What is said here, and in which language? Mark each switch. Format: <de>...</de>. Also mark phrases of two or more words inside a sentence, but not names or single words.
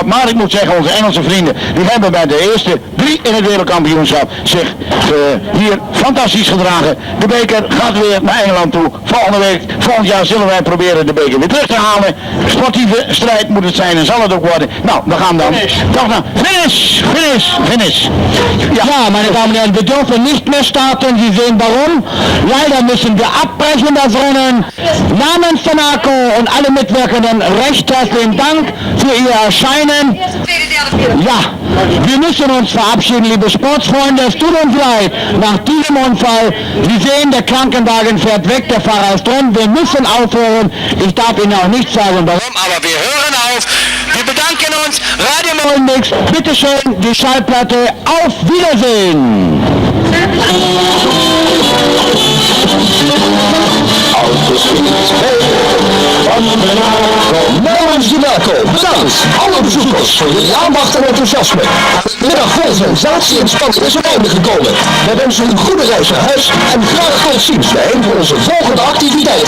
<nl>Maar ik moet zeggen, onze Engelse vrienden, die hebben bij de eerste 3 in het wereldkampioenschap zich hier fantastisch gedragen. De beker gaat weer naar Engeland toe. Volgend jaar zullen wij proberen de beker weer terug te halen. Sportieve strijd moet het zijn en zal het ook worden. Nou, we gaan dan. Finish.</nl> <de>Ja, meine Damen und Herren, wir dürfen nicht mehr starten. Sie sehen warum. Leider müssen wir abbrechen das Rennen. Namens der NACO und alle Mitwirkenden recht herzlichen Dank für Ihr Erscheinen. Ja, wir müssen uns verabschieden, liebe Sportsfreunde. Es tut uns leid. Nach diesem Unfall, Sie sehen, der Krankenwagen fährt weg, der Fahrer ist drin. Wir müssen aufhören. Ich darf Ihnen auch nicht sagen, warum, aber wir hören auf. Wir bedanken uns. Radio Molnix, bitteschön, die Schallplatte. Auf Wiedersehen.</de> <nl>Namens de NACO bedankt alle bezoekers voor jullie aandacht en enthousiasme. Middag vol sensatie en spanning is op einde gekomen. Wij wensen u een goede reis naar huis en graag tot ziens bij een van onze volgende activiteiten.</nl>